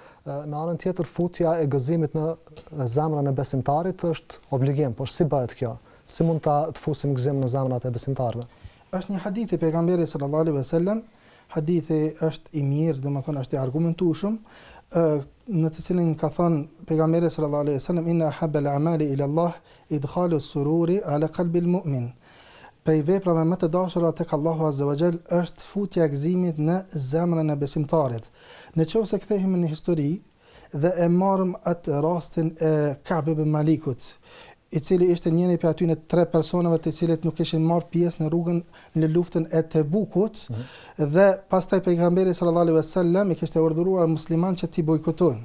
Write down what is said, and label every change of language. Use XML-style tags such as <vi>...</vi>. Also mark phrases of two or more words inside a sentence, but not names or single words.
<sq>Në anën tjetër, futja e gëzimit në zemrën e besimtarit është obligim, por si bëhet kjo? Si mund të fusim gëzim në zemrat e besimtarëve? Është një hadith i pejgamberit</sq> <ar>صلى الله عليه وسلم,</ar> <sq>hadithi është i mirë, domethënë është i argumentueshëm, në të cilin ka thënë pejgamberi</sq> <ar>صلى الله عليه وسلم إن أحب الأعمال إلى الله إدخال السرور على قلب المؤمن.</ar> <sq>Prej veprave më të dashura tek Allahu</sq> <ar>عز وجل</ar> <sq>është futja e gëzimit në zemrën e besimtarit. Nëse kthehemi në histori dhe e marrim atë rastin e Ka'b ibn Malikut, i cili ishte njëri prej atyre 3 personave të cilët nuk kishin marrë pjesë në rrugën në luftën e Tebukut, dhe pastaj pejgamberi</sq> <ar>صلى الله عليه وسلم</ar> <sq>i kishte urdhëruar muslimanë që t'i bojkotojnë.</sq>